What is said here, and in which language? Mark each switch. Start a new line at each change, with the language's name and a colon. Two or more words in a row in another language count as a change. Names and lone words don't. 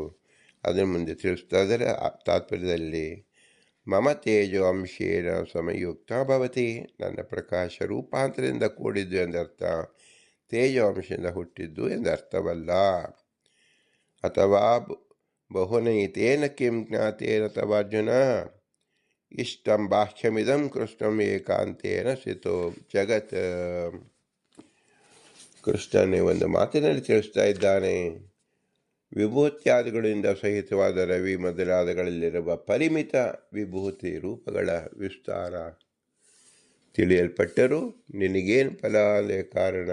Kannada: ಅದನ್ನು ಮುಂದೆ ತಿಳಿಸ್ತಾ ಅದರ ತಾತ್ಪರ್ಯದಲ್ಲಿ
Sanskrit: ಮಮ ತೇಜೋ ಅಂಶೇನ ಸಮಯುಕ್ತ ಭವತಿ,
Kannada: ನನ್ನ ಪ್ರಕಾಶ ರೂಪಾಂತರದಿಂದ ಕೂಡಿದ್ದು ಎಂದರ್ಥ. ತೇಜೋಂಶದಿಂದ ಹುಟ್ಟಿದ್ದು ಎಂದರ್ಥವಲ್ಲ.
Sanskrit: ಅಥವಾ ಬಹುನೈತೇನ ಕಿಂ ಜ್ಞಾತೇನ ತವ ಅರ್ಜುನ ಇಷ್ಟಂ ಬಾಹ್ಯಮಿದಂ ಕೃಷ್ಣಂ ಏಕಾಂತೇನ ಸ್ಥಿತೋ ಜಗತ್.
Kannada: ಕೃಷ್ಣನೇ ಒಂದು ಮಾತಿನಲ್ಲಿ ತಿಳಿಸ್ತಾ ಇದ್ದಾನೆ, ವಿಭೂತ್ಯಾದಿಗಳಿಂದ ಸಹಿತವಾದ ರವಿ ಮೊದಲಾದಗಳಲ್ಲಿರುವ ಪರಿಮಿತ ವಿಭೂತಿ ರೂಪಗಳ ವಿಸ್ತಾರ ತಿಳಿಯಲ್ಪಟ್ಟರೂ ನಿನಗೇನು ಫಲ ಅಲ್ಲೇ ಕಾರಣ.